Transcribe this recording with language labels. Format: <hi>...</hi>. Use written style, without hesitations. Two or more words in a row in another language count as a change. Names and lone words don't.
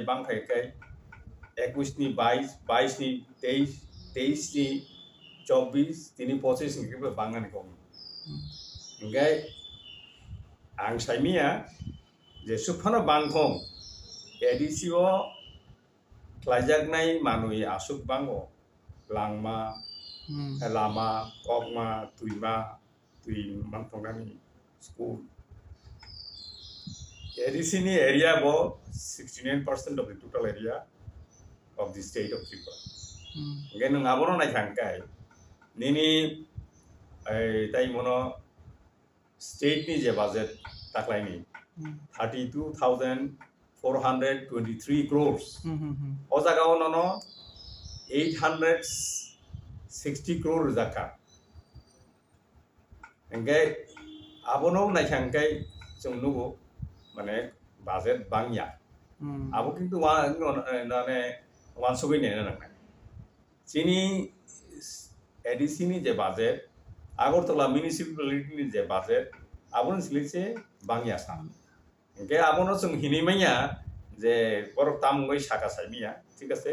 <trp>बांखायखाय 21 नि 22 22 नि 23 23 नि 24 तिनि 25 निफ्राय बांनानै दं ओमफ्राय आं साइमिया जे सुफाना बांखं एडिसिओ खालायजागनाय मानुय आसुक बांगो लांमा लामा कगमा तुइमा तुइ मानथंगानि स्कुल एडिसिनि एरिया बो</trp> <en>69% of the total area of the state of Tripura</en> <trp>again nang abono nai thangkai nini tai mono state ni je budget taklai ni 32,423 crores o jaga ono 860 crore jaka engge abono nai thangkai jong nugo mane budget bangya abo kintu nane wansogoi nena nang chini ADC ni je budget Agartala municipality ni je budget abon silise bangya sa engge abono jong hinimaya je borok tamgoi saka saimiya</trp> <bn>ঠিক আছে</bn>